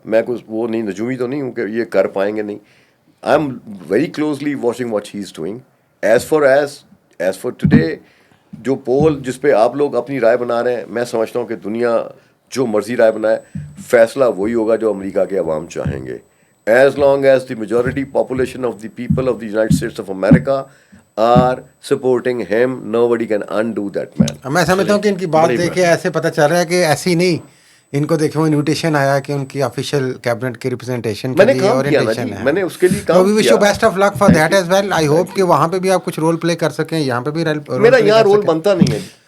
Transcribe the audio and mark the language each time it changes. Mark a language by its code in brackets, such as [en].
[ur] میں کچھ وہ نہیں, نجومی تو نہیں ہوں کہ یہ کر پائیں گے, نہیں. [en] I'm very closely watching what he is doing. As for today [ur] جو پول جس پہ آپ لوگ اپنی رائے بنا رہے ہیں, میں سمجھتا ہوں کہ دنیا جو مرضی رائے بنائے, فیصلہ وہی ہوگا جو امریکہ کے عوام چاہیں گے. [en] As long as the majority population of the people of the United States of America are supporting him, nobody can undo that man. [ur] میں سمجھتا ہوں کہ ان کی بات دیکھ کے ایسے پتہ چل رہا ہے کہ ایسی نہیں, ان کو دیکھو انویٹیشن آیا کہ ان کی آفیشیل کیبنٹ کی ریپرزنٹیشن کے لیے اورینٹیشن ہے. میں نے اس کے لیے کام کیا. [en] We wish you best of luck for that as well. I hope [ur] کہ وہاں پہ بھی آپ کچھ رول پلے کر سکیں, یہاں پہ بھی. میرا یہاں رول بنتا نہیں ہے.